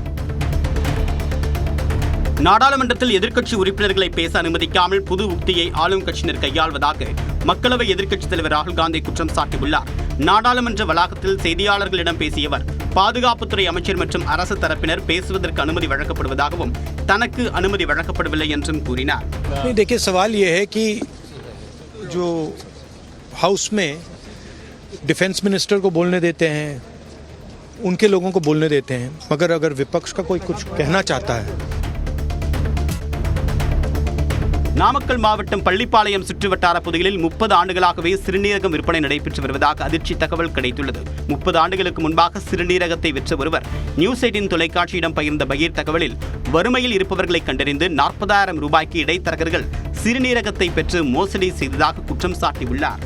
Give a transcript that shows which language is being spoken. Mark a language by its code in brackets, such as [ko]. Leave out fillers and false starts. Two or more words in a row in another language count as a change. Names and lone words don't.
[ta] நாடாளுமன்றத்தில் எதிர்க்கட்சி உறுப்பினர்களை பேச அனுமதிக்காமல் புது உக்தியை ஆளும் கட்சியினர் கையாள்வதாக மக்களவை எதிர்க்கட்சித் தலைவர் ராகுல் காந்தி குற்றம் சாட்டியுள்ளார். நாடாளுமன்ற வளாகத்தில் செய்தியாளர்களிடம் பேசிய அவர், பாதுகாப்புத்துறை அமைச்சர் மற்றும் அரசு தரப்பினர் பேசுவதற்கு அனுமதி வழங்கப்படுவதாகவும் தனக்கு அனுமதி வழங்கப்படவில்லை என்றும் கூறினார். [hi] देखिए, सवाल ये है कि जो हाउस में [en] defense minister [hi] को बोलने देते हैं, उनके लोगों को बोलने देते हैं, मगर अगर विपक्ष का कोई कुछ कहना चाहता है. [ta] நாமக்கல் மாவட்டம் பள்ளிப்பாளையம் சுற்றுவட்டார பகுதிகளில் 30 ஆண்டுகளாகவே சிறுநீரகம் விற்பனை நடைபெற்று வருவதாக அதிர்ச்சி தகவல் கிடைத்துள்ளது. 30 ஆண்டுகளுக்கு முன்பாக சிறுநீரகத்தை விற்ற ஒருவர் நியூஸ் 18 தொலைக்காட்சியிடம் பகிர்ந்த பகீர் தகவலில் வறுமையில் இருப்பவர்களை கண்டறிந்து 40,000 ரூபாய்க்கு இடைத்தரகர்கள் சிறுநீரகத்தை பெற்று மோசடி செய்ததாக குற்றம் சாட்டியுள்ளார்.